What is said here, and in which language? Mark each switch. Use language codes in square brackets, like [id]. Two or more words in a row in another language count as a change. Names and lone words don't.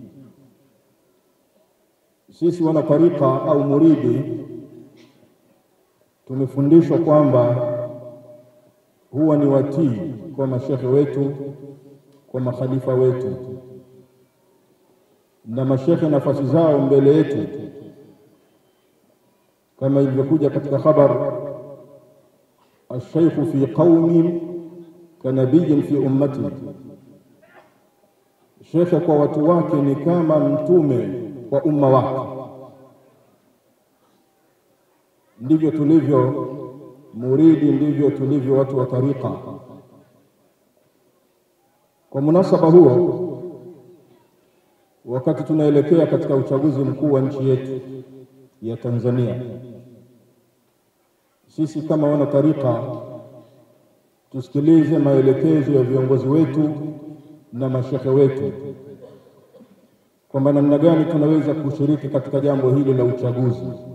[sw] Sisi wana tariqa au muridi tumefundishwa kwamba huwa ni watii kwa mashekhe wetu, kwa makhalifa wetu, na mashekhe nafasi zao mbele yetu, kama ilivyokuja katika khabar, [ar] الشيخ في قوم كنبي في أمته. [sw] Shekhe kwa watu wake ni kama mtume kwa umma wake. Ndivyo tulivyo muridi, ndivyo tulivyo watu wa tariqa. Kwa munasaba huo, wakati tunaelekea katika uchaguzi mkuu wa nchi yetu ya Tanzania, sisi kama wana tariqa tusikilize maelekezo ya viongozi wetu na mashekhe wetu kwamba namna gani tunaweza kushiriki katika jambo hili la uchaguzi.